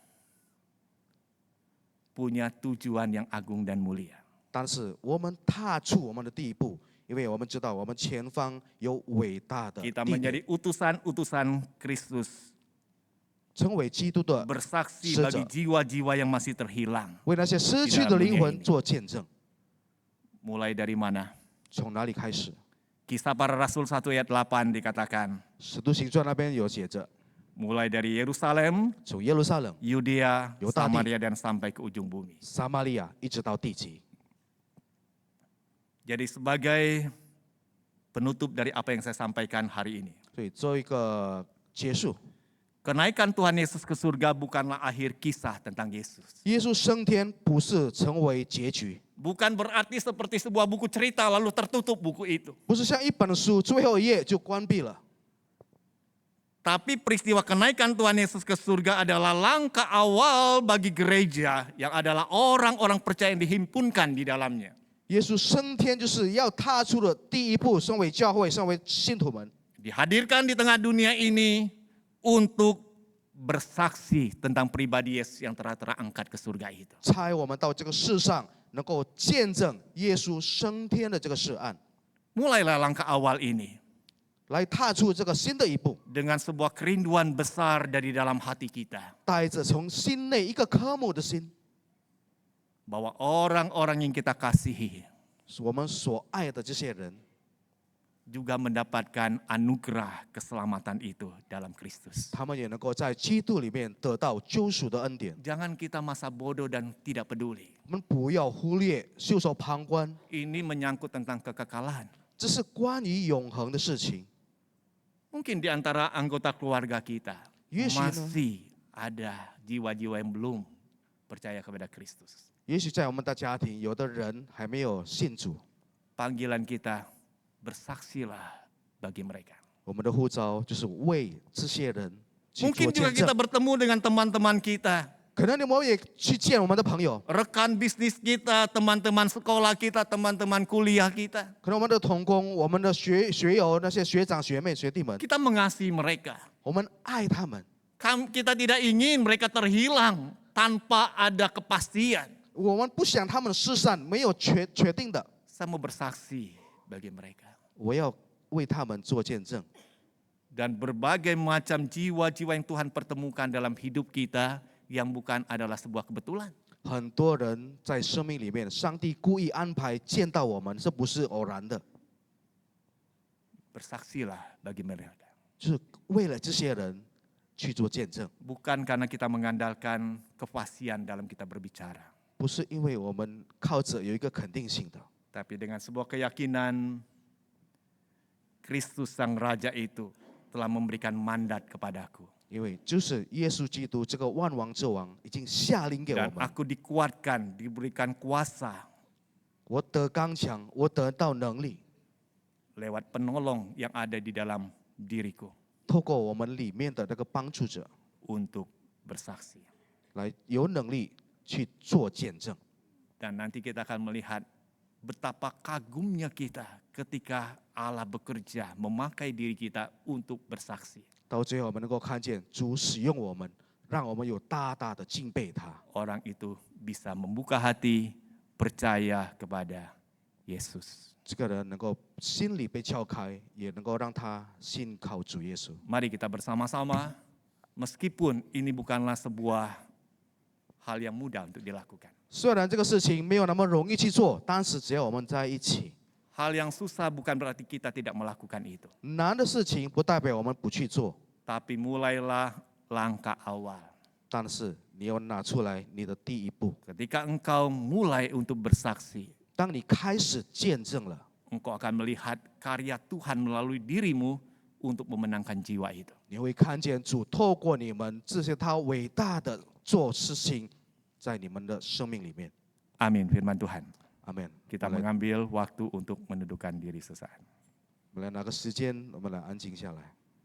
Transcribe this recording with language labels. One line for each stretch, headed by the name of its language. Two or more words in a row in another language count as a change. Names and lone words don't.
Indonesian: Punya tujuan yang agung dan mulia.
Chinese: 但是我们踏出我们的第一步，因为我们知道我们前方有伟大的
Indonesian: Kita
Chinese: 地点，
Indonesian: menjadi utusan-utusan Kristus.
Chinese: 成为基督的
Indonesian: Bersaksi
Chinese: 使
Indonesian: bagi
Chinese: 者，
Indonesian: jiwa-jiwa yang masih terhilang.
Chinese: 为那些失去的灵魂做见证。
Indonesian: Mulai dari mana?
Chinese: 从哪里开始？
Indonesian: Kisah para Rasul 1 ayat 8 dikatakan.
Chinese: 使徒行传那边有写着，
Indonesian: Mulai dari Yerusalem,
Chinese: 从耶路撒冷、
Indonesian: Yudea,
Chinese: Yudadi.
Indonesian: Samaria dan sampai ke ujung bumi.
Chinese: 撒玛利亚一直到地极。
Indonesian: Jadi sebagai penutup dari apa yang saya sampaikan hari ini.
Chinese: 所以做一个结束，
Indonesian: Kenaikan Tuhan Yesus ke surga bukanlah akhir kisah tentang Yesus.
Chinese: 耶稣升天不是成为结局，
Indonesian: Bukan berarti seperti sebuah buku cerita lalu tertutup buku itu.
Chinese: 不是像一本书最后一页就关闭了。
Indonesian: Tapi peristiwa kenaikan Tuhan Yesus ke surga adalah langkah awal bagi gereja yang adalah orang-orang percaya yang dihimpunkan di dalamnya.
Chinese: 耶稣升天就是要踏出的第一步，身为教会，身为信徒们，
Indonesian: Dihadirkan di tengah dunia ini untuk bersaksi tentang pribadi Yesus yang telah terangkat ke surga itu.
Chinese: 差我们到这个世上，能够见证耶稣升天的这个事案，
Indonesian: Mulailah langkah awal ini
Chinese: 来踏出这个新的一步，
Indonesian: dengan sebuah kerinduan besar dari dalam hati kita.
Chinese: 带着从心内一个渴慕的心，
Indonesian: Bahwa orang-orang yang kita kasihi
Chinese: 我们所爱的这些人，
Indonesian: juga mendapatkan anugerah keselamatan itu dalam Kristus.
Chinese: 他们也能够在基督里面得到救赎的恩典。
Indonesian: Jangan kita masa bodoh dan tidak peduli.
Chinese: 我们不要忽略、袖手旁观，
Indonesian: Ini menyangkut tentang kekekalan.
Chinese: 这是关于永恒的事情。
Indonesian: Mungkin di antara anggota keluarga kita
Chinese: 也许呢，
Indonesian: masih ada jiwa-jiwa yang belum percaya kepada Kristus.
Chinese: 也许在我们的家庭，有的人还没有信主，
Indonesian: Panggilan kita bersaksilah bagi mereka.
Chinese: 我们的呼召就是为这些人去
Indonesian: Mungkin
Chinese: 做
Indonesian: juga
Chinese: 见
Indonesian: kita
Chinese: 证。
Indonesian: bertemu dengan teman-teman kita,
Chinese: 可能你们也去见我们的朋友，
Indonesian: rekan bisnis kita, teman-teman sekolah kita, teman-teman kuliah kita.
Chinese: 可能我们的同工、我们的学友、那些学长、学妹、学弟们，
Indonesian: Kita mengasihi mereka.
Chinese: 我们爱他们，
Indonesian: Kita tidak ingin mereka terhilang tanpa ada kepastian.
Chinese: 我们不想他们失散，没有确定的。
Indonesian: Saya mau bersaksi bagi mereka.
Chinese: 我要为他们做见证。
Indonesian: Dan berbagai macam jiwa-jiwa yang Tuhan pertemukan dalam hidup kita yang bukan adalah sebuah kebetulan.
Chinese: 很多人在生命里面，上帝故意安排见到我们，这不是偶然的，
Indonesian: Bersaksilah bagi mereka.
Chinese: 就是为了这些人去做见证，
Indonesian: Bukan karena kita mengandalkan kefasihan dalam kita berbicara.
Chinese: 不是因为我们靠着有一个肯定性的，
Indonesian: Tapi dengan sebuah keyakinan Kristus Sang Raja itu telah memberikan mandat kepadaku.
Chinese: 因为就是耶稣基督这个万王之王已经下令给我
Indonesian: Dan
Chinese: 们，
Indonesian: aku dikuatkan, diberikan kuasa
Chinese: 我得刚强，我得到能力，
Indonesian: lewat penolong yang ada di dalam diriku
Chinese: 透过我们里面的那个帮助者，
Indonesian: untuk bersaksi.
Chinese: 来有能力去做见证。
Indonesian: Dan nanti kita akan melihat betapa kagumnya kita ketika Allah bekerja memakai diri kita untuk bersaksi.
Chinese: 到最后，我们能够看见主使用我们，让我们有大大的敬佩他。
Indonesian: Orang itu bisa membuka hati, percaya kepada Yesus.
Chinese: 这个人能够心里被撬开，也能够让他信靠主耶稣。
Indonesian: Mari kita bersama-sama, meskipun ini bukanlah sebuah hal yang mudah untuk dilakukan.
Chinese: 虽然这个事情没有那么容易去做，但是只要我们在一起，
Indonesian: Hal yang susah bukan berarti kita tidak melakukan itu.
Chinese: 难的事情不代表我们不去做，
Indonesian: Tapi mulailah langkah awal.
Chinese: 但是你要拿出来你的第一步。
Indonesian: Ketika engkau mulai untuk bersaksi,
Chinese: 当你开始见证了，
Indonesian: engkau akan melihat karya Tuhan melalui dirimu untuk memenangkan jiwa itu.
Chinese: 你会看见主透过你们这些他伟大的做事情，在你们的生命里面。
Indonesian: Amin, firman Tuhan.
Chinese: 阿门。
Indonesian: Kita
Chinese: 我们来
Indonesian: mengambil waktu untuk menundukkan diri sesaat.
Chinese: 我们来拿个时间，我们来安静下来。